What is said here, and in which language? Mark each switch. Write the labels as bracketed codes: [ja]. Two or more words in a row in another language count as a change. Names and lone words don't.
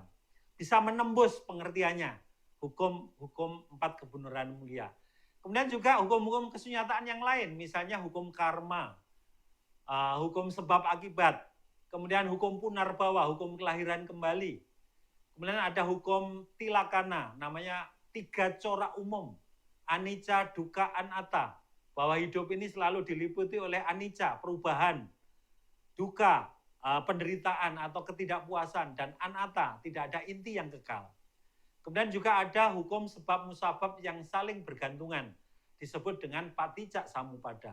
[id] Bisa menembus pengertiannya, hukum 4 kebenaran mulia. Kemudian juga hukum-hukum kesunyataan yang lain, misalnya hukum karma, hukum sebab akibat, kemudian hukum punarbawa, hukum kelahiran kembali. Kemudian ada hukum tilakana, namanya 3 corak umum, [pi] anicca, dukkha, anatta, [id] bahwa hidup ini selalu diliputi oleh anicca, perubahan, dukkha, penderitaan atau ketidakpuasan, dan anatta, tidak ada inti yang kekal. Kemudian juga ada hukum sebab musabab yang saling bergantungan, disebut dengan [pi] paticca samuppada.